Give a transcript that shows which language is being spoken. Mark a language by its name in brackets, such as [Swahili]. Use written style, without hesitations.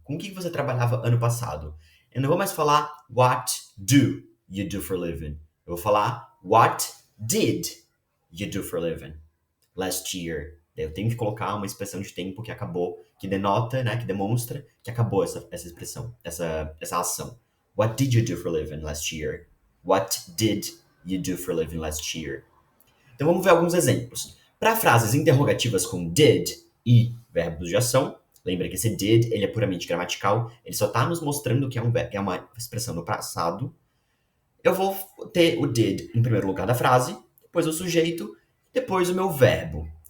[Portuguese] Com o que você trabalhava ano passado? Eu não vou mais falar [English] what do you do for a living. [Portuguese] Eu vou falar [English] what did you do for a living last year. [Portuguese] Eu tenho que colocar uma expressão de tempo que acabou, que denota, né, que demonstra que acabou essa expressão, essa ação. [English] What did you do for a living last year? What did you do for a living last year? [Portuguese] Então vamos ver alguns exemplos. Para frases interrogativas com did e verbos de ação, lembra que esse did ele é puramente gramatical, ele só está nos mostrando que é uma expressão no passado. Eu vou ter o did em primeiro lugar da frase, depois o sujeito, depois o meu verbo.